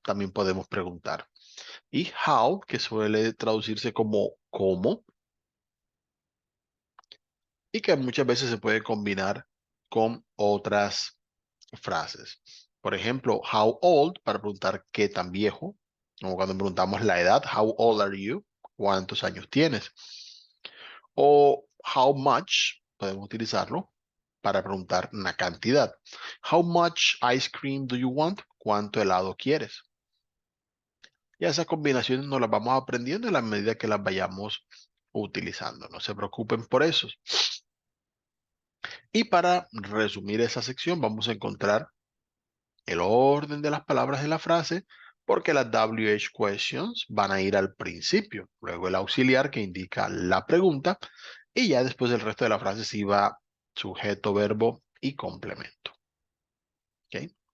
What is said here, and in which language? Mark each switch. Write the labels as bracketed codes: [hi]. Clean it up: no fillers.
[es] También podemos preguntar. Y how, que suele traducirse como cómo, y que muchas veces se puede combinar con otras frases. Por ejemplo, how old, para preguntar qué tan viejo, como cuando preguntamos la edad, [en] how old are you? [es] ¿Cuántos años tienes? O how much, podemos utilizarlo para preguntar una cantidad. [en] How much ice cream do you want? [es] ¿Cuánto helado quieres? Y esas combinaciones nos las vamos aprendiendo en la medida que las vayamos utilizando. No se preocupen por eso. Y para resumir esa sección, vamos a encontrar el orden de las palabras de la frase, porque las WH questions van a ir al principio, luego el auxiliar que indica la pregunta, y ya después el resto de la frase sí va sujeto, verbo y complemento. ¿Ok?